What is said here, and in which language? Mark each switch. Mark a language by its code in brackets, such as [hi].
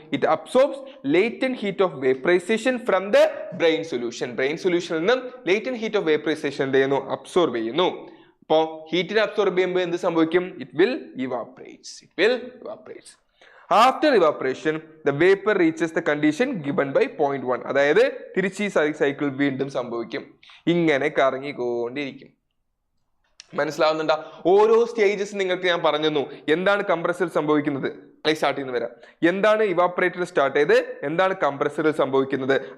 [en] It absorbs latent heat of vaporization from the brine solution. [ml] Brain സൊല്യൂഷനിൽ നിന്നും latent heat of vaporisation എന്ത് ചെയ്യുന്നു? Absorb ചെയ്യുന്നു. അപ്പോൾ ഹീറ്റിനെ അബ്സോർബ് ചെയ്യുമ്പോൾ എന്ത് സംഭവിക്കും? [en] It will evaporates. After evaporation, the vapor reaches the condition given by 0.1. [ml] അതായത് തിരിച്ച് ഈ സൈക്കിൾ വീണ്ടും സംഭവിക്കും. ഇങ്ങനെ കറങ്ങിക്കൊണ്ടിരിക്കും. മനസ്സിലാവുന്നുണ്ടോ? ഓരോ സ്റ്റേജസ് നിങ്ങൾക്ക് ഞാൻ പറഞ്ഞു. എന്താണ് കംപ്രസറിൽ സംഭവിക്കുന്നത്? സ്റ്റാർട്ട് ചെയ്യുന്ന വരാം. എന്താണ് ഇവാപറേറ്റർ സ്റ്റാർട്ട് ചെയ്ത് എന്താണ് കംപ്രസറിൽ സംഭവിക്കുന്നത്?